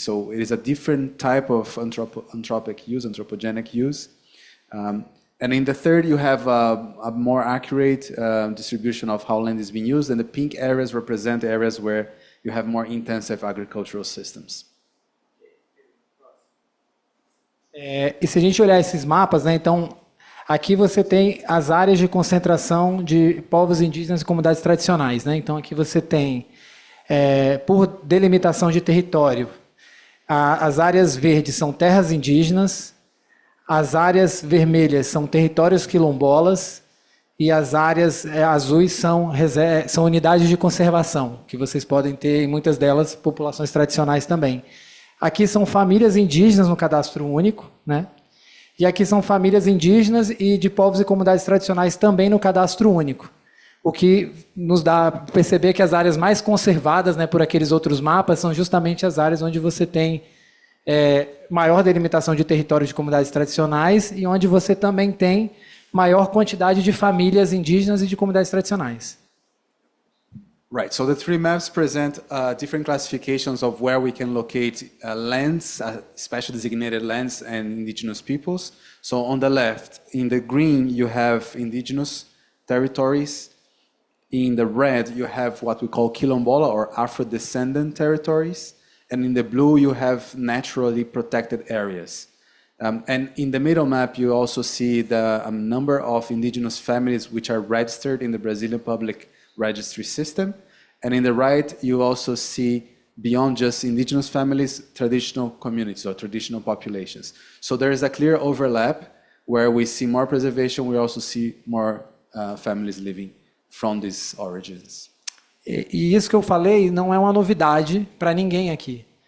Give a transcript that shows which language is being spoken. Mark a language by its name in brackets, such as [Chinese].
[English] So it is a different type of anthropic use, anthropogenic use. And in the third, you have a more accurate distribution of how land is being used, and the pink areas represent areas where you have more intensive agricultural systems. [Portuguese] E se a gente olhar esses mapas, né, então aqui você tem as áreas de concentração de povos indígenas e comunidades tradicionais, né? Então aqui você tem por delimitação de território, as áreas verdes são terras indígenas, as áreas vermelhas são territórios quilombolas e as áreas azuis são unidades de conservação, que vocês podem ter em muitas delas populações tradicionais também. Aqui são famílias indígenas no cadastro único, né? E aqui são famílias indígenas e de povos e comunidades tradicionais também no cadastro único. O que nos dá a perceber que as áreas mais conservadas, né, por aqueles outros mapas são justamente as áreas onde você tem maior delimitação de território de comunidades tradicionais e onde você também tem maior quantidade de famílias indígenas e de comunidades tradicionais. [English] Right, so the three maps present different classifications of where we can locate lands, special designated lands and indigenous peoples. So on the left, in the green, you have indigenous territories. In the red, you have what we call quilombola or Afro-descendant territories. And in the blue, you have naturally protected areas. And in the middle map, you also see the number of indigenous families which are registered in the Brazilian public registry system. And in the right, you also see, beyond just indigenous families, traditional communities or traditional populations. So there is a clear overlap where we see more preservation, we also see more families living from these origins. [Portuguese] E isso que eu falei não é uma novidade para ninguém aqui.